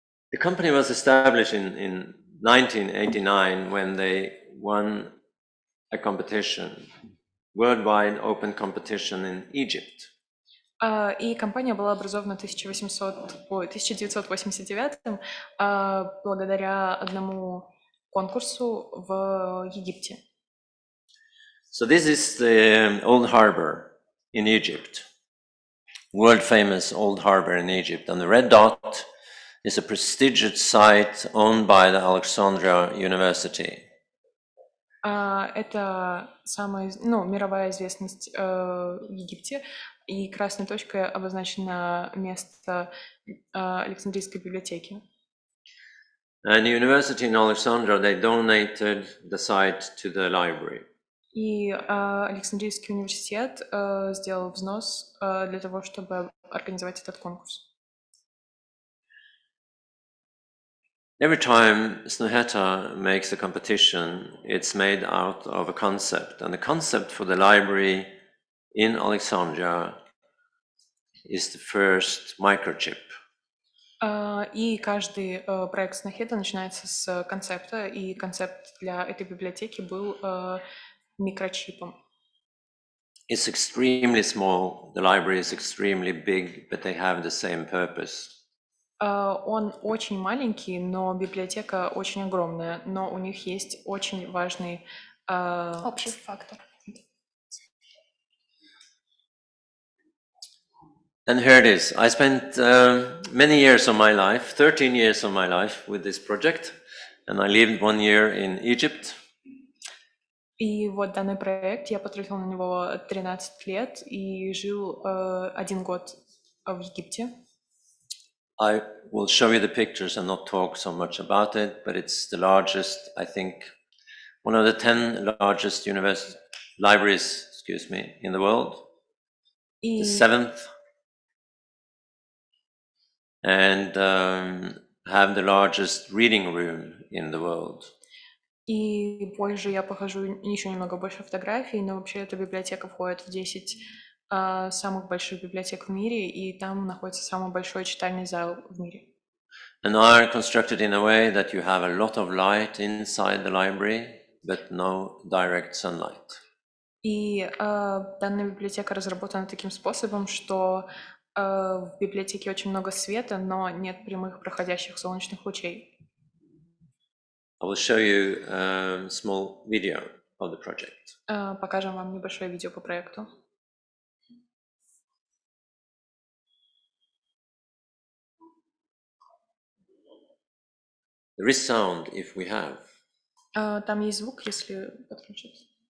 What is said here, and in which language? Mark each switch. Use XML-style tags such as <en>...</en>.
<en>The company was established in 1989 when they won a competition, worldwide open competition in Egypt.</en> <ru>И компания была образована в 1989 благодаря одному конкурсу в Египте.</ru> <en>So this is the old harbor in Egypt, world famous old harbor in Egypt, and the red dot is a prestigious site owned by the Alexandria University.</en> <ru>Это самая, мировая известность в Египте, и красной точкой обозначено место Александрийской библиотеки.</ru> <en>And the university in Alexandria, they donated the site to the library.</en> <ru>И Александрийский университет сделал взнос для того, чтобы организовать этот конкурс.</ru> <en>Every time Snohetta makes a competition, it's made out of a concept. And the concept for the library in Alexandria is the first microchip.</en> <ru>И каждый проект Снохеда начинается с концепта, и концепт для этой библиотеки был микрочипом.</ru> <en>It's extremely small, the library is extremely big, but they have the same purpose.</en> <ru>Он очень маленький, но библиотека очень огромная, но у них есть очень важный Общий фактор.</ru> <en>And here it is. I spent many years of my life, 13 years of my life with this project, and I lived 1 year in Egypt.</en> <ru>И вот данный проект, я потратила на него 13 лет и жил 1 год в Египте.</ru> <en>I will show you the pictures and not talk so much about it, but it's the largest, I think, one of the 10 largest libraries, in the world.</en> <ru>И,</ru> <en>The 7th. And have the largest reading room in the world.</en> <ru>и позже я покажу еще немного больше фотографий, но вообще эта библиотека входит в 10 самых больших библиотек в мире, и там находится самый большой читальный зал в мире.</ru> <en>And are constructed in a way that you have a lot of light inside the library, but no direct sunlight.</en> <ru>И данная библиотека разработана таким способом, что в библиотеке очень много света, но нет прямых проходящих солнечных лучей.</ru> <en>I will show you a small video of the project.</en> <ru>Покажем вам небольшое видео по проекту.</ru> <en>There is sound if we have.</en> <ru>Там есть звук, если подключить.</ru>